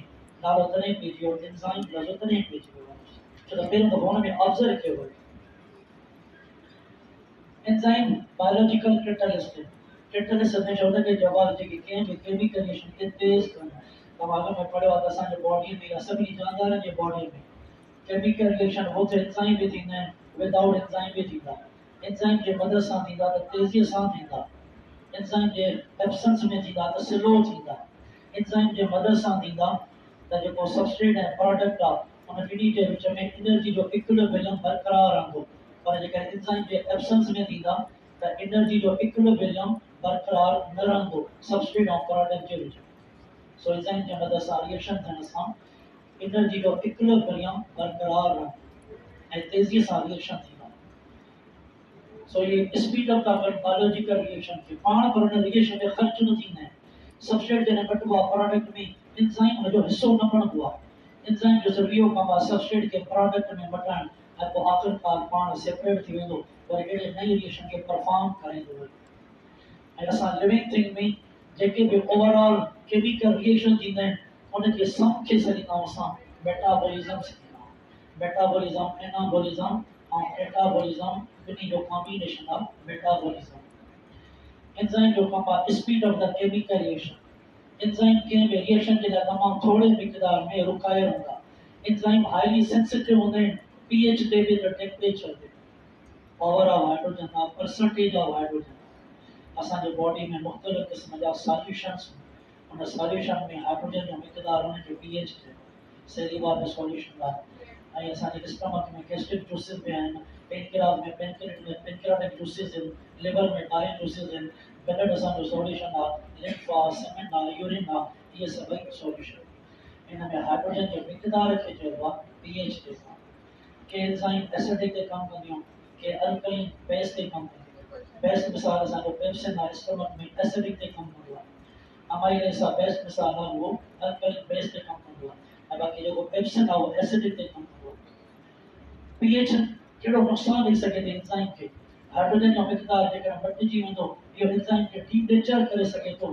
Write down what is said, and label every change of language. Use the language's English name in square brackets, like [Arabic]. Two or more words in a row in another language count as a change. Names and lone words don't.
[Sindhi] नालो तॾहिं पइजी वियो एंजाइम, लफ़्ज़ तॾहिं पइजी वियो छो त पहिरियों दफ़ो हुन में ऑब्ज़र्व कयो वियो। एंजाइम [English] biological catalyst [Sindhi] हमेशह हुनखे जवाब जेके कंहिं बि [English] chemical reaction [Sindhi] खे तेज़ कनि। तव्हां अॻ में पढ़ियो आहे त असांजे बॉडी में या सभिनी जानवरनि जे बॉडी में [English] chemical reaction [Sindhi] हो त एंजाइम बि थींदा आहिनि, [English] without enzyme [Sindhi] बि थींदा। एंजाइम जे मदद सां थींदा त तेज़ीअ सां थींदा, एंजाइम जे एब्सेंस में थींदा त स्लो थींदा, एंजाइम जे मदद सां थींदा त जेको सबस्ट्रेट ऐं प्रोडक्ट आहे उन ॿिन्ही जे विच में एनर्जी जो इक्विलिब्रियम बरक़रार रहंदो। पर जेकर एंजाइम जे एब्सेंस में थींदा त एनर्जी जो इक्विलिब्रियम बरक़रार न रहंदो सबस्ट्रेट ऐं प्रोडक्ट जे विच में। सो एंजाइम जे मदद सां रिएक्शन थियण सां एनर्जी जो इक्विलिब्रियम बरक़रार रहंदो ऐं तेज़ीअ सां रिएक्शन थींदा। सो ये [English] speed up [Sindhi] था कनि [English] biological reaction [Sindhi] खे पाण, पर हुन रिएक्शन में ख़र्च न थींदा आहिनि। सबस्ट्रेट जॾहिं कटिबो आहे प्रोडक्ट में एंजाइम हुनजो हिसो न बणिबो आहे। एंजाइम जो सिर्फ़ु इहो कमु आहे सबस्ट्रेट खे प्रोडक्ट में मटाइण ऐं पोइ आख़िरकार पाण सेपरेट थी वेंदो, वरी अहिड़े नई रिएक्शन खे परफॉर्म कराईंदो वेंदो। ऐं असां [English] living thing [Sindhi] में जेके बि [English] overall chemical reaction [Sindhi] थींदा आहिनि उनखे सम खे सॾींदा आहियूं असां मेटाबॉलिज़म सॾींदा आहियूं। मेटाबॉलिज़म, एनाबॉलिज़म ऐं कैटाबॉलिज़म ॿिन्ही जो कॉम्बिनेशन आहे मेटाबॉलिज़म। एंजाइम जो कमु आहे [English] speed of the chemical reaction. [Sindhi] एंजाइम कंहिं बि रिएक्शन जे लाइ तमामु थोरे मिक़दार में रुकायल हूंदा। एंजाइम [English] highly sensitive [Sindhi] हूंदा आहिनि पीएच ते बि त टेम्परेचर ते। [English] power of hydrogen [Sindhi] आहे, [English] percentage of hydrogen. [Sindhi] असांजे बॉडी में मुख़्तलिफ़ क़िस्म जा सॉल्यूशंस, उन सॉल्यूशन में हाइड्रोजन जो मिक़दार हुन जो पीएच ते सेलिबल सॉल्यूशन आहे। ऐं असांजे स्टमक में [English] gastric juices [Sindhi] बि आहिनि, पेनक्रियास में [English] pancreatic juices [Sindhi] आहिनि, लिवर में [English] bile juices [Sindhi] आहिनि, ब्लड असांजो सॉल्यूशन आहे, लिम्फ आहे, सेमेन आहे, यूरिन आहे, इहे सभई सॉल्यूशन। इन में हाइड्रोजन जे मिक़दार खे चइबो आहे पीएच ते। के एंजाइम एसिडिक ते कमु कंदियूं, के [English] alkaline base [Sindhi] ते कमु कंदियूं। बेस्ट मिसाल असांजो पेप्सिन आहे, स्टमक में एसिडिक ते कमु कंदो आहे। अमाइलेज आहे बेस्ट मिसाल आहे, उहो [English] alkaline base [Sindhi] ते कमु कंदो आहे। ऐं बाक़ी जेको पेप्सिन आहे उहो एसिडिक ते कमु कंदो आहे। पीएच कहिड़ो नुक़सानु ॾेई सघे थी एंजाइम खे? हाइड्रोजन जो मिक़दार जेकर घटिजी वेंदो, इहो एंजाइम खे डीनेचर करे सघे थो।